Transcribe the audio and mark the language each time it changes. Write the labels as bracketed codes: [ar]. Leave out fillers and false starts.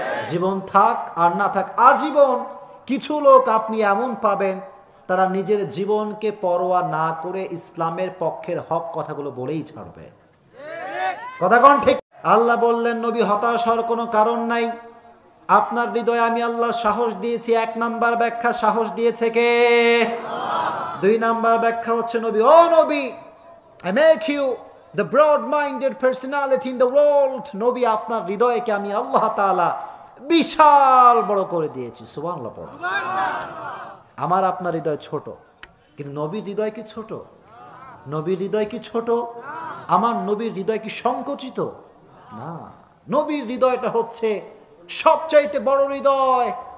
[bn] জীবন থাক আর না থাক, আজীবন কিছু লোক আপনি এমন পাবেন তারা নিজের জীবনকে পরোয়া না করে ইসলামের পক্ষের হক কথাগুলো বলেই ছাড়বে। কথা কোন ঠিক? আল্লাহ বললেন, নবী হতাশ হওয়ার কোনো কারণ নাই, আপনার হৃদয়ে আমি আল্লাহ সাহস দিয়েছি। 1 নাম্বার ব্যাখ্যা, সাহস দিয়েছে কে? 2 নাম্বার ব্যাখ্যা হচ্ছে নবী, ও নবী, [en] I make you the broad-minded personality in the world. [bn] নবী, আপনার হৃদয়কে আমি আল্লাহ তাআলা বিশাল বড় করে দিয়েছি। সুবহানাল্লাহ পড়ো। আমার আপনার হৃদয় ছোট, কিন্তু নবীর হৃদয় কি ছোট? নবীর হৃদয় কি ছোট? আমার নবীর হৃদয় কি সংকুচিত? না, নবীর হৃদয়টা হচ্ছে সবচাইতে বড় হৃদয়।